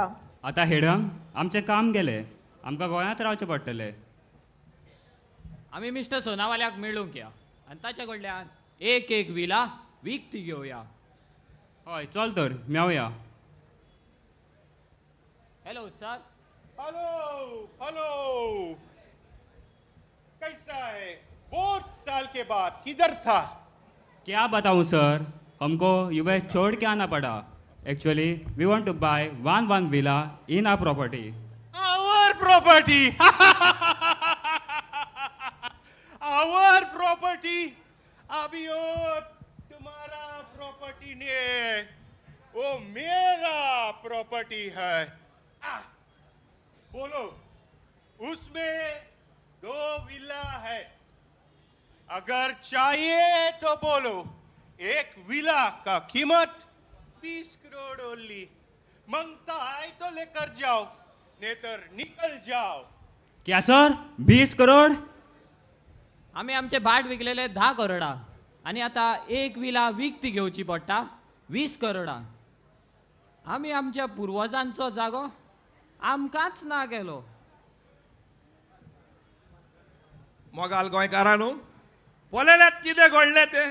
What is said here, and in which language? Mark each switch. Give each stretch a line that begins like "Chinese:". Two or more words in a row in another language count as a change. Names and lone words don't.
Konkani: आतां हेडंग आमचें काम गेलें, आमकां गोंयांत रावचें पडटलें. आमी मिस्टर सोनावाल्याक मेळूंक या आनी ताचे कडल्यान एक विला विकती घेवया. हय चल तर मेवया. हॅलो सर.
Hindi: हेलो हेलो, कैसा है? बहुत साल के बाद किधर था? क्या बताऊं सर, हमको यूएस छोड़ के आना पड़ा.
English: actually we want to buy one villa in our property. Our property. Our property.
Hindi: अभी वो तुम्हारा प्रॉपर्टी नहीं है, वो मेरा प्रॉपर्टी है. बोलो, उसमें 2 विला है. अगर चाहिए तो बोलो. एक विला का कीमत 20 करोड़ ओनली. मांगता है तो लेकर जाओ, नहीं तो निकल जाओ. क्या सर 20 करोड?
Konkani: आम्ही आमचे भाट विकलेले 10 करोडा आणि आता एक विला विकती घेवची पडटा 20 करोडा. आम्ही आमच्या पूर्वजांचो जागो आमकांच ना गेलो. मोगाल गोंयकारांनो, पळयल्यात कितें घडलें तें.